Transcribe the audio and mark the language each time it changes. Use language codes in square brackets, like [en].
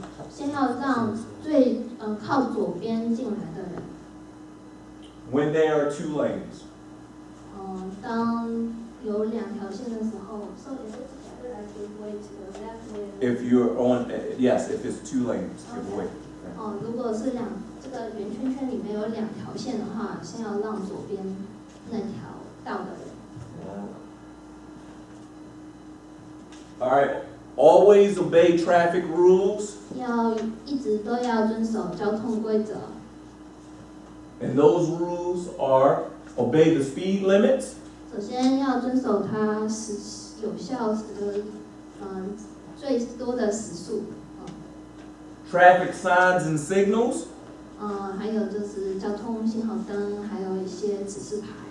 [zh] 先要让最靠左边进来的人。 [en] When there are 2 lanes. [zh] 当有2条线的时候， [en] so give way to the left way. If you're on, yes, if it's 2 lanes, give way. [zh] 如果是这个圆圈圈里面有2条线的话，先要让左边那条道的人。 [en] All right. Always obey traffic rules. [zh] 要一直都要遵守交通规则。 [en] And those rules are obey the speed limits. [zh] 首先要遵守它有效的最多的时速。 [en] Traffic signs and signals. [zh] 还有就是交通信号灯，还有一些指示牌。